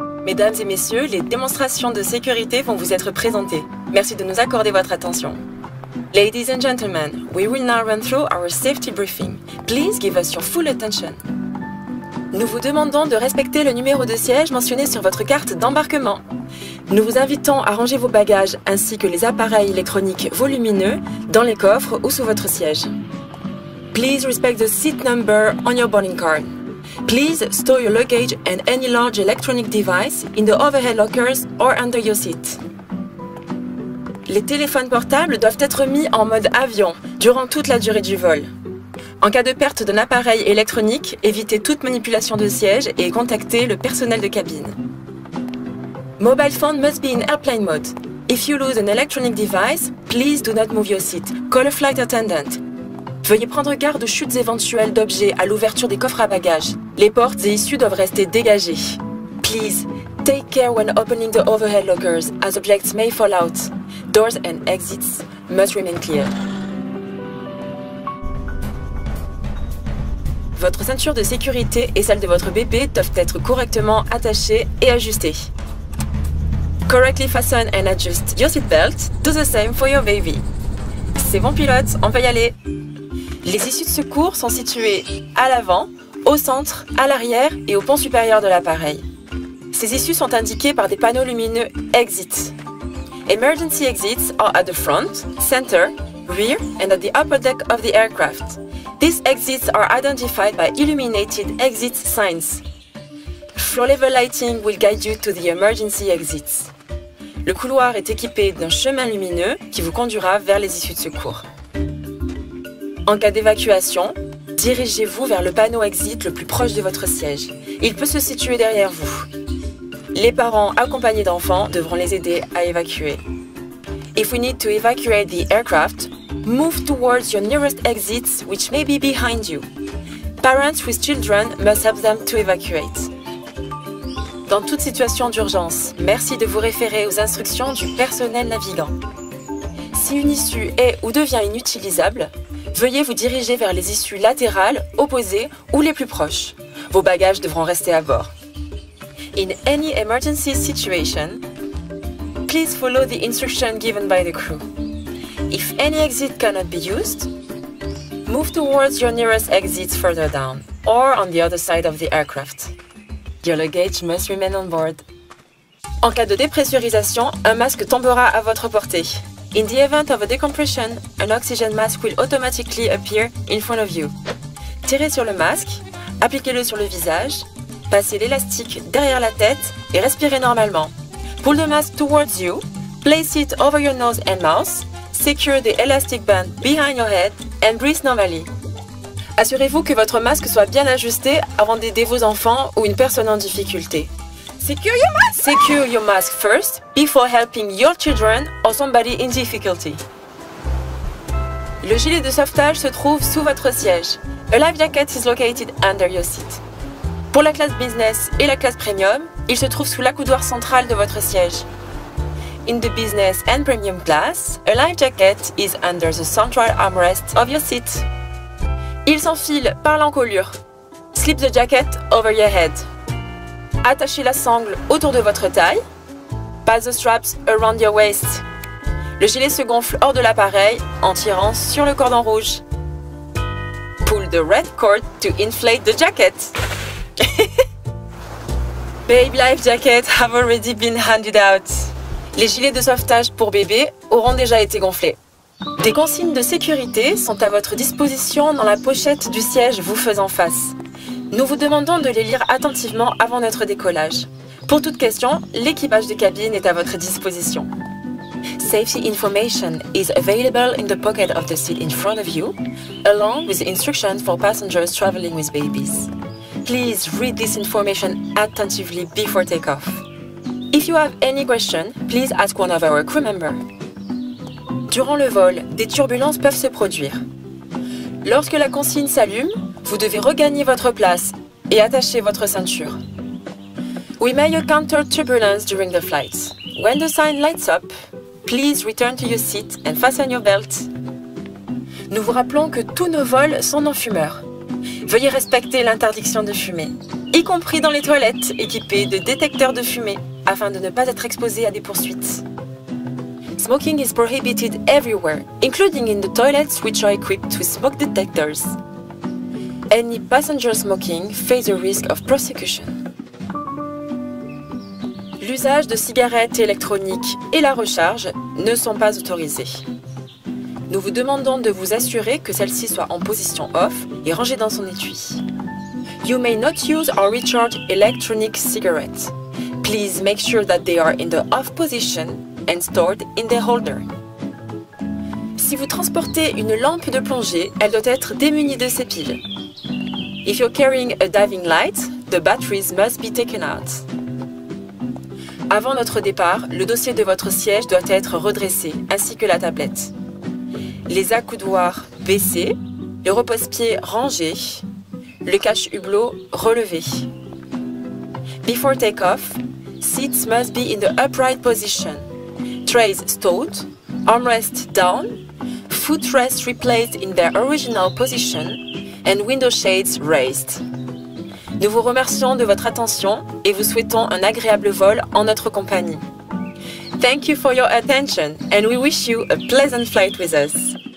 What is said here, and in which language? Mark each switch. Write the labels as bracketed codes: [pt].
[fr] Mesdames et messieurs, les démonstrations de sécurité vont vous être présentées. Merci de nous accorder votre attention. [en] Ladies and gentlemen, we will now run through our safety briefing. Please give us your full attention. [fr] Nous vous demandons de respecter le numéro de siège mentionné sur votre carte d'embarquement. Nous vous invitons à ranger vos bagages ainsi que les appareils électroniques volumineux dans les coffres ou sous votre siège. [en] Please respect the seat number on your boarding card. Please store your luggage and any large electronic device in the overhead lockers or under your seat. [fr] Les téléphones portables doivent être mis en mode avion durant toute la durée du vol. En cas de perte d'un appareil électronique, évitez toute manipulation de siège et contactez le personnel de cabine. [en] Mobile phone must be in airplane mode. If you lose an electronic device, please do not move your seat. Call a flight attendant. [fr] Veuillez prendre garde aux chutes éventuelles d'objets à l'ouverture des coffres à bagages. Les portes et issues doivent rester dégagées. [en] Please, take care when opening the overhead lockers, as objects may fall out. Doors and exits must remain clear. [fr] Votre ceinture de sécurité et celle de votre bébé doivent être correctement attachées et ajustées. [en] Correctly fasten and adjust your seatbelt. Do the same for your baby. [fr] C'est bon pilote, on peut y aller. Les issues de secours sont situées à l'avant, au centre, à l'arrière et au pont supérieur de l'appareil. Ces issues sont indiquées par des panneaux lumineux Exit. [en] Emergency exits are at the front, center, rear and at the upper deck of the aircraft. These exits are identified by illuminated exit signs. Floor level lighting will guide you to the emergency exits. [fr] Le couloir est équipé d'un chemin lumineux qui vous conduira vers les issues de secours. En cas d'évacuation, dirigez-vous vers le panneau exit le plus proche de votre siège. Il peut se situer derrière vous. Les parents accompagnés d'enfants devront les aider à évacuer. [en] If we need to evacuate the aircraft, move towards your nearest exits, which may be behind you. Parents with children must help them to evacuate. [fr] Dans toute situation d'urgence, merci de vous référer aux instructions du personnel navigant. Si une issue est ou devient inutilisable, veuillez vous diriger vers les issues latérales, opposées ou les plus proches. Vos bagages devront rester à bord. [en] In any emergency situation, please follow the instruction given by the crew. If any exit cannot be used, move towards your nearest exits further down or on the other side of the aircraft. Your luggage must remain on board. [fr] En cas de dépressurisation, un masque tombera à votre portée. [en] In the event of a decompression, an oxygen mask will automatically appear in front of you. [fr] Tirez sur le masque, appliquez-le sur le visage, passez l'élastique derrière la tête et respirez normalement. [en] Pull the mask towards you, place it over your nose and mouth, secure the elastic band behind your head and breathe normally. [fr] Assurez-vous que votre masque soit bien ajusté avant d'aider vos enfants ou une personne en difficulté. [en] Secure your mask! Secure your mask first before helping your children or somebody in difficulty. [fr] Le gilet de sauvetage se trouve sous votre siège. [en] A life jacket is located under your seat. [fr] Pour la classe business et la classe premium, il se trouve sous l'accoudoir central de votre siège. [en] In the business and premium class, a life jacket is under the central armrest of your seat. [fr] Il s'enfile par l'encolure. [en] Slip the jacket over your head. [fr] Attachez la sangle autour de votre taille. [en] Pass the straps around your waist. [fr] Le gilet se gonfle hors de l'appareil en tirant sur le cordon rouge. [en] Pull the red cord to inflate the jacket. Baby life jackets have already been handed out. [fr] Les gilets de sauvetage pour bébé auront déjà été gonflés. Des consignes de sécurité sont à votre disposition dans la pochette du siège vous faisant face. Nous vous demandons de les lire attentivement avant notre décollage. Pour toute question, l'équipage de cabine est à votre disposition. [en] Safety information is available in the pocket of the seat in front of you, along with instructions for passengers traveling with babies. Please read this information attentively before takeoff. If you have any question, please ask one of our crew members. [fr] Durant le vol, des turbulences peuvent se produire. Lorsque la consigne s'allume, vous devez regagner votre place et attacher votre ceinture. [en] We may encounter turbulence during the flight. When the sign lights up, please return to your seat and fasten your belt. [fr] Nous vous rappelons que tous nos vols sont non-fumeurs. Veuillez respecter l'interdiction de fumer, y compris dans les toilettes équipées de détecteurs de fumée, afin de ne pas être exposé à des poursuites. [en] Smoking is prohibited everywhere, including in the toilets which are equipped with smoke detectors. Any passenger smoking face a risk of prosecution. [fr] L'usage de cigarettes électroniques et la recharge ne sont pas autorisés. Nous vous demandons de vous assurer que celle-ci soit en position off et rangée dans son étui. [en] You may not use or recharge electronic cigarettes. Please make sure that they are in the off position and stored in the holder. [fr] Si vous transportez une lampe de plongée, elle doit être démunie de ses piles. [en] If you're carrying a diving light, the batteries must be taken out. [fr] Avant notre départ, le dossier de votre siège doit être redressé, ainsi que la tablette. Les accoudoirs baissés, le repose-pied rangé, le cache-hublot relevé. [en] Before take-off, seats must be in the upright position. Trays stowed, armrests down, footrests replaced in their original position, and window shades raised. [fr] Nous vous remercions de votre attention et vous souhaitons un agréable vol en notre compagnie. [en] Thank you for your attention and we wish you a pleasant flight with us.